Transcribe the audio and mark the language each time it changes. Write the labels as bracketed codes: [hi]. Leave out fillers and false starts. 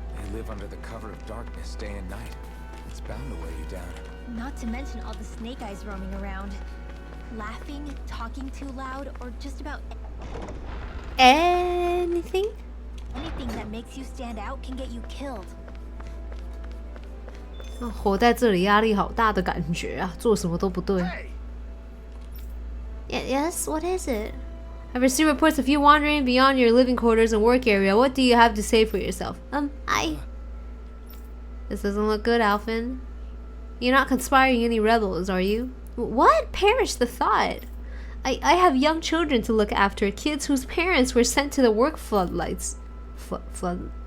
[en] You live under the cover of darkness day and night. It's bound to wear you down. Not to mention all the snake eyes roaming around. Laughing, talking too loud, or just about anything that makes you stand out can get you killed. [zh] 活在这里压力好大的感觉啊，做什么都不对。 [en] Yes, what is it? I've received reports of you wandering beyond your living quarters and work area. What do you have to say for yourself? This doesn't look good, Alphen. You're not conspiring any rebels, are you? What? Perish the thought. I have young children to look after, kids whose parents were sent to the work floodlights. Flood.